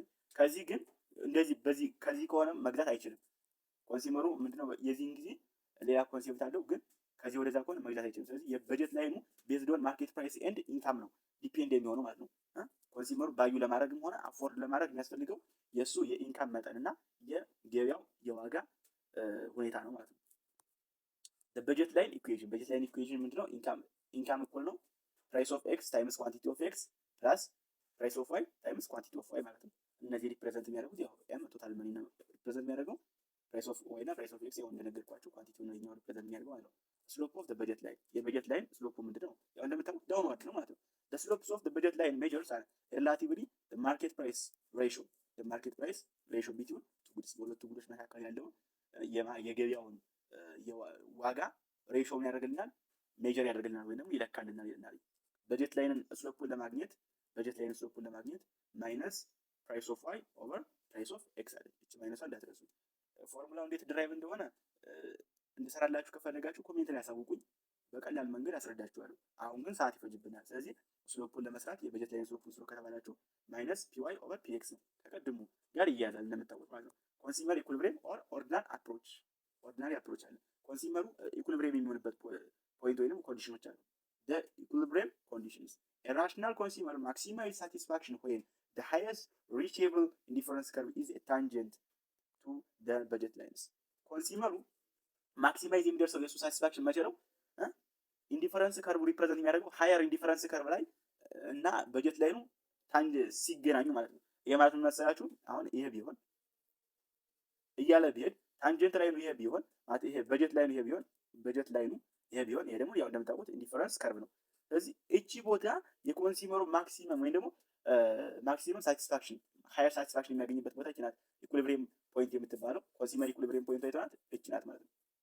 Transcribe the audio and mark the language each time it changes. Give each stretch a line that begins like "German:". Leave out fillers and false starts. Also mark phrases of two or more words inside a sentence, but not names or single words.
Amharic: ከዚህ ግን እንደዚህ በዚህ ከዚህ ከሆነ መግዛት አይችልም ኮንሱመሩ ምንድነው የዚህን ጊዜ ሌላ ኮንሴፕት አለው ግን ከዚህ ወደዛ ከሆነ መግዛት አይችልም ስለዚህ የበጀት ላይኑ
English: based on market price and income
Amharic: ነው ዲፔንድ የሚሆነው ማለት ነው ኮንሱመሩ ባዩ ለማድረግም ሆነ አፎርድ ለማድረግ የሚያስፈልገው የሱ የኢንካም መጠንና የገበያው የዋጋ ሁኔታ ነው ማለት ነው
English: the budget line equation
Amharic: ምንድነው ኢንካም እኩል ነው
English: price of x times quantity of x plus price of y
Amharic: times quantity of y ማለት ነው እነዚህ ሪፕሬዘንት የሚያደርጉት ያው m
English: total money
Amharic: ነው ሪፕሬዘንት የሚያደርገው
English: price of y
Amharic: እና
English: price of x
Amharic: ያው እንደነገርኳችሁ ኳንቲቲው ነው የሚያደርገው ሪፕሬዘንት የሚያደርገው ማለት ነው
English: slope of the budget line
Amharic: የበጀት ላይን ስሎፑ ምንድነው ያው እንደምታውቁት ዳውንዋርድ ነው ማለት ነው
English: the slopes of the budget line measures are relatively the market price ratio between two goods
Amharic: በሁለቱ ጉዶች መካከል ያለው የገበያውን የዋጋ ሬሾውን ያደርግልናል ሜጀር ያደርግልናል ወይንም ይለካልናል ይላል በጀት ላይንን ስሎፑን ለማግኘት
English: minus price of y over price of x
Amharic: አለ እቺ ማይነስ እንዳትረሱ ፎርሙላው እንዴት ድራይቭ እንደሆነ እንድሰራላችሁ ከፈለጋችሁ ኮሜንት ላይ ያሳውቁኝ በቀላል መንገድ አስረዳችኋለሁ አሁን ግን ሰዓት ይፈጅብናል ስለዚህ ስሎፑን ለመስራት የበጀት ላይን ስሎፑን ስሎ ከተባላችሁ
English: minus py over
Amharic: px ነው ከቀድሙ ጋር ይያዛል እንደምታውቁት ማለት ነው
English: consumer equilibrium or ordinary approach
Amharic: አለ ኮንሱመሩ ኢኩሊብሪየም የሚሆንበት ፖይንት ወይንም ኮንዲሽኖች አሉ
English: the equilibrium conditions a rational consumer maximizes satisfaction when the highest reachable indifference curve is a tangent to the budget lines
Amharic: ኮንሱመሩ ማክሲማይዝ የሚደርሰው የሱ ሳቲስፋክሽን መቼ ነው
English: indifference curve
Amharic: ሪፕሬዘንት የሚያደርገው
English: higher indifference curve
Amharic: ላይ እና በጀት ላይ ነው ታንጅ ሲገናኙ ማለት ነው ይሄ ማለት ምን መሰላችሁ አሁን ይሄ ቢሆን እያለ ቢሄድ ታንጀንት ላይ ነው ይሄ ቢሆን ማለት ይሄ በጀት ላይ ነው ይሄ ቢሆን ይሄ ደግሞ ያው እንደምታውቁት
English: indifference curve
Amharic: ነው ስለዚህ እቺ ቦታ የኮንሱመሩ ማክሲመም ወይ ደግሞ
English: maximum satisfaction higher satisfaction
Amharic: የሚያገኝበት ቦታ እቺ ናት
English: equilibrium point
Amharic: የምትባለው
English: consumer equilibrium point
Amharic: አይተናት እቺ ናት ማለት ነው